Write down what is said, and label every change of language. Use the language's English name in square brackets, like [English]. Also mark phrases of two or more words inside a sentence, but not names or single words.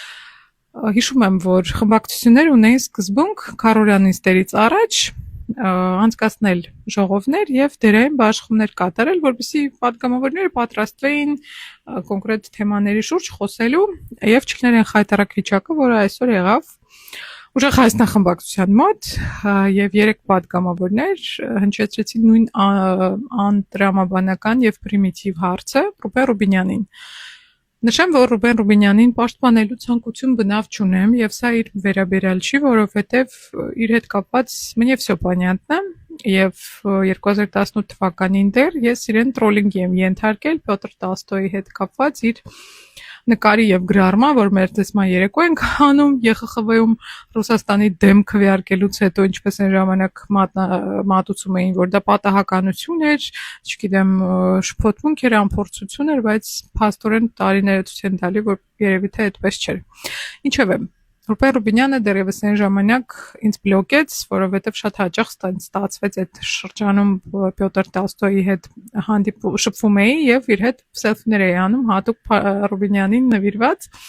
[Armenian] հիշում եմ, որ խմբակցություններ ունեին սկզբունք քառօրյա նիստերից առաջ անցկացնել ժողովներ եւ դերային բաշխումներ կատարել, որպեսզի պատգամավորները պատրաստվեին կոնկրետ թեմաների շուրջ խոսելու եւ չլիներ խայտարակ վիճակը, որը այսօր եղավ Ուժեղ Հայաստան խմբակցության մոտ եւ 3 պատգամավորներ հնչեցրեցին նույն անտրամաբանական եւ պրիմիտիվ հարցը Ռուբեն Ռուբինյանին։ Նշեմ, որ Ռուբեն Ռուբինյանին պաշտպանելու ցանկություն բնավ չունեմ եւ սա իր վերաբերյալ չի, որովհետեւ իր հետ կապված [Russian] мне всё понятно [Armenian] եւ 2018 թվականին դեռ ես իրեն տրոլինգի եմ ենթարկել Պյոտր Տոլստոյի հետ կապված իր նկարի եւ գրառման, որ մեր տեսման երեկո ենք անում ԵԽԽՎ-ում Ռուսաստանի դեմ քվեարկելուց հետո ինչպես են ժամանակ մատուցում էին, որ դա պատահականություն էր, չգիտեմ, շփոթմունք էր, անփորձություն էր, բայց փաստորեն տարիները ցույց են տալի, որ երևի թե այդպես չէր։ Ինչևէ, Ռուբեն Ռուբինյանը դեռևս այն ժամանակ ինձ բլոկեց, որովհետև շատ հաճախ ստացվեց այդ շրջանում Պյոտր Տոլստոյի հետ շփվում էի եւ իր հետ սելֆիներ էի անում հատուկ Ռուբինյանին նվիրված։